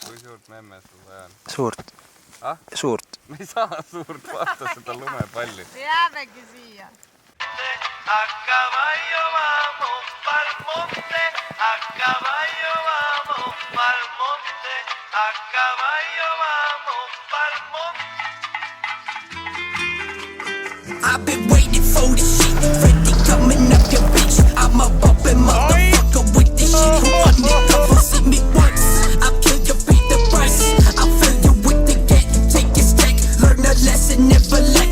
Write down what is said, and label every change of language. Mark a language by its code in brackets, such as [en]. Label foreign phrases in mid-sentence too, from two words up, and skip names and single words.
[et] suurt memme sul vaja on? Suurt. Ah? Suurt. Me ei saa suurt, vaata seda lumepalli. Me jäämegi siia. [es] A caballo vamos pa'l monte, a caballo vamos pa'l monte, a caballo vamos pa'l monte. [en] I've been waiting for this shit, ready coming up your bitch. I'm a bumpin' motherfucker with this shit. Who undercover see me once, I'll kill you, beat the price. I'll fill you with the gat, you take your stack. Learn a lesson, never lack.